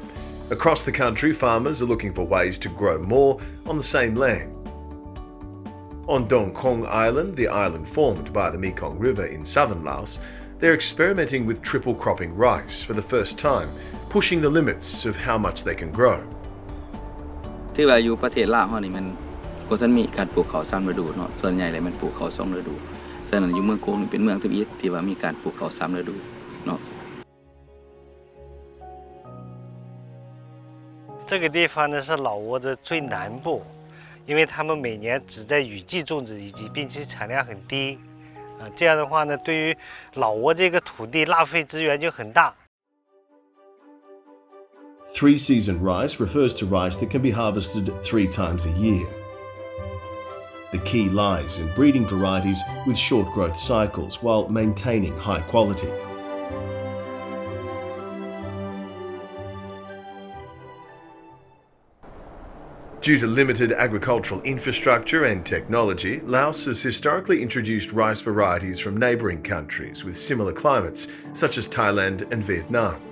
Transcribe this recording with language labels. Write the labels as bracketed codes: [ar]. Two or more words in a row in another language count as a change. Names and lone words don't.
[en] Across the country, farmers are looking for ways to grow more on the same land. On Dong Kong Island, the island formed by the Mekong River in southern Laos, they're experimenting with triple cropping rice for the first time, pushing the limits of how much they can grow. [lo] ທີ່ວ່າຢູ່ປະເທດລາວເຮົານີ້ມັນບໍ່ທັນມີການປູກເຂົ້າ3ລະດູເນາະສ່ວນໃຫຍ່ເລີຍມັນປູກເຂົ້າ2ລະດູສະນັ້ນຢູ່ເມືອງໂກງນີ້ເປັນເມືອງທີ່ວ່າມີການປູກເຂົ້າ3ລະດູເນາະ [zh] 这个地方呢是老挝的最南部，因为他们每年只在雨季种植一季，并且产量很低，这样的话呢，对于老挝这个土地浪费资源就很大。 [en] Three-season rice refers to rice that can be harvested 3 times a year. The key lies in breeding varieties with short growth cycles while maintaining high quality. Due to limited agricultural infrastructure and technology, Laos has historically introduced rice varieties from neighbouring countries with similar climates, such as Thailand and Vietnam.